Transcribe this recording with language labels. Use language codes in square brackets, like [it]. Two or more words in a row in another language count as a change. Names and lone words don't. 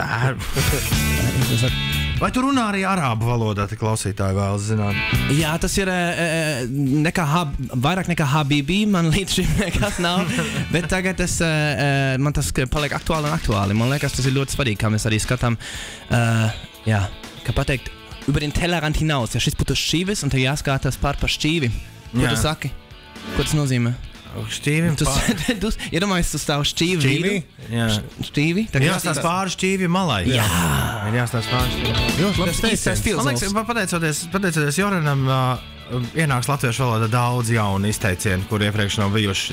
[lv] Vai tu runā arī arābu valodā, te klausītāji vēlas zināt? Jā, tas ir vairāk nekā Habibi, man līdz šim nekas nav, bet tagad man tas paliek aktuāli. Man liekas, tas ir ļoti svarīgi, kā mēs arī skatām, kā pateikt, [de] über den Tellerrand hinaus. [lv] Ja šis būtu šķīvis, un te jāskatās pār šķīvi. Ko tu saki? Ko tas nozīmē? Šķīvim iedomājies, tu stāv šķīvi. Šķīvi? Jāstās pāri šķīvi malai. Jā. Jāstās pāri šķīvi. Ļoti labs teiciens. Man liekas, pateicoties Joranam, ienāks latviešu valodā daudz jaunu izteicienu, kur iepriekš nav bijuši.